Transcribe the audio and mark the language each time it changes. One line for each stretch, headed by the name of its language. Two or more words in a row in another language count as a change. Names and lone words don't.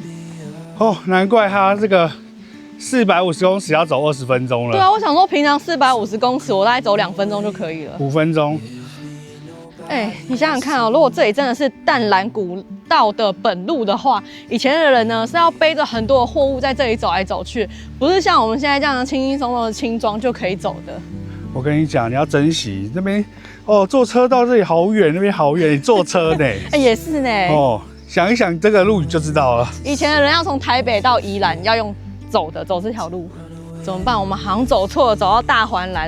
Chinese: 哦，難怪它這個450公尺要走20分鐘了。對啊，我想說平常450公尺我大概走2分鐘就可以了。5分鐘。哎，你想想看哦，如果這裡真的是淡蘭古道的本路的話，以前的人呢是要背着很多的貨物在這裡走來走去，不是像我們現在這樣輕輕鬆鬆的輕裝就可以走的。我跟你講，你要珍惜那邊哦，坐車到這裡好遠，那邊好遠，你坐車呢？哎，也是呢。哦，想一想這個路你就知道了。以前的人要從台北到宜蘭要用走這條路，怎麼辦？我们好像走錯了，走到大環來了。